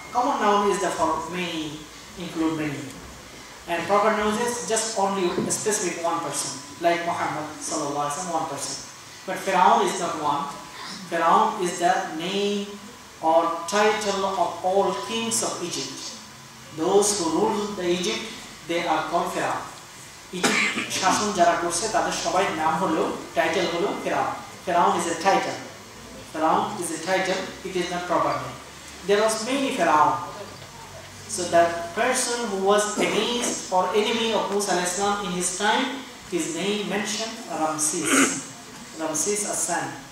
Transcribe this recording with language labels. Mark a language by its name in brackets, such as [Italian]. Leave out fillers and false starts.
[English] Common noun is the for many, include many. And proper noun is just only a specific one person, like Muhammad sallallahu alaihi wasallam, one person. But Fir'aun is not one. Fir'aun is the name or title of all kings of Egypt. Those who rule the Egypt, they are called Fir'aun. [Bangla] Egypt শাসন যারা করছে তাদের সবাই নাম হলো, title হলো Fir'aun. [English] Fir'aun is a title. Fir'aun is a title, it is not proper name. There was many Fir'aun. So that person who was against or enemy of Musa alayhi salam in his time, his name mentioned Ramses. Ramses Hassan.